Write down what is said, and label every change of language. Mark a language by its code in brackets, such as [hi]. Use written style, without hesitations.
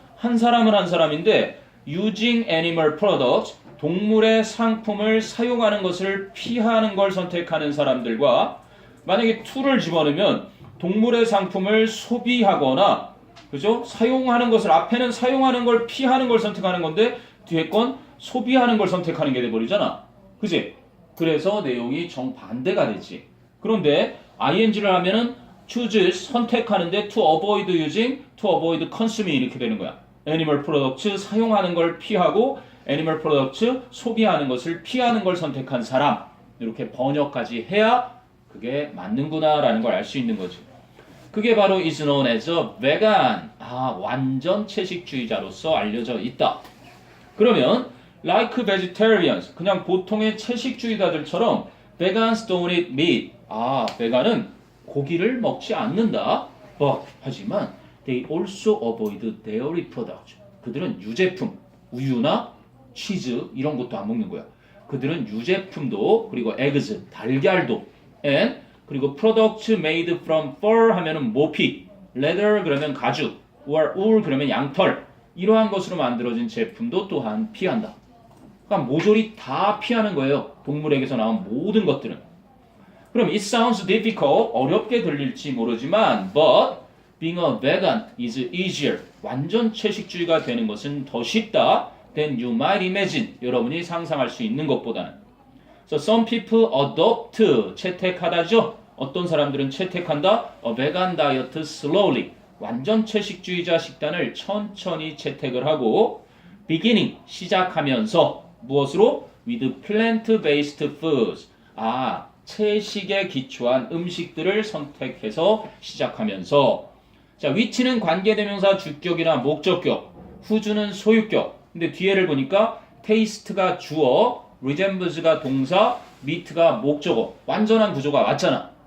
[ko] 한 사람은 한 사람인데 [en] using animal products [ko] 동물의 상품을 사용하는 것을 피하는 걸 선택하는 사람들과 만약에 to를 집어넣으면 동물의 상품을 소비하거나 그죠? 사용하는 것을 앞에는 사용하는 걸 피하는 걸 선택하는 건데 뒤에 건 소비하는 걸 선택하는 게 돼버리잖아. 그지? 그래서 내용이 정반대가 되지. 그런데 ing를 하면은 choose 선택하는데 to avoid using, to avoid consuming 이렇게 되는 거야. animal products 사용하는 걸 피하고 animal products 소비하는 것을 피하는 걸 선택한 사람 이렇게 번역까지 해야 그게 맞는구나 라는 걸 알 수 있는 거지. [en] 그게 바로 is known as a vegan. [ko] 완전 채식주의자로서 알려져 있다. [en] 그러면 like vegetarians [ko] 그냥 보통의 채식주의자들처럼 [en] vegans don't eat meat. [ko] 베간은 고기를 먹지 않는다. [en] But [ko] 하지만 [en] they also avoid dairy products. [ko] 그들은 유제품, 우유나 치즈 이런 것도 안 먹는 거야. 그들은 유제품도 그리고 eggs, 달걀도 and 그리고 [en] products made from fur [ko] 하면은 모피, leather 그러면 가죽, or wool 그러면 양털 이러한 것으로 만들어진 제품도 또한 피한다. 그러니까 모조리 다 피하는 거예요. 동물에게서 나온 모든 것들은. 그럼 [en] it sounds difficult [ko] 어렵게 들릴지 모르지만 [en] but being a vegan is easier [ko] 완전 채식주의가 되는 것은 더 쉽다 [en] than you might imagine [ko] 여러분이 상상할 수 있는 것보다는. [en] So some people adopt 채택하다죠. [ko] 어떤 사람들은 채택한다 [en] a vegan diet slowly [ko] 완전 채식주의자 식단을 천천히 채택을 하고 beginning 시작하면서 무엇으로? with plant-based foods 채식에 기초한 음식들을 선택해서 시작하면서 자 which는 관계대명사 주격이나 목적격 who's 소유격 근데 뒤에를 보니까 taste가 주어 resembles가 동사 meat가 목적어 완전한 구조가 맞잖아.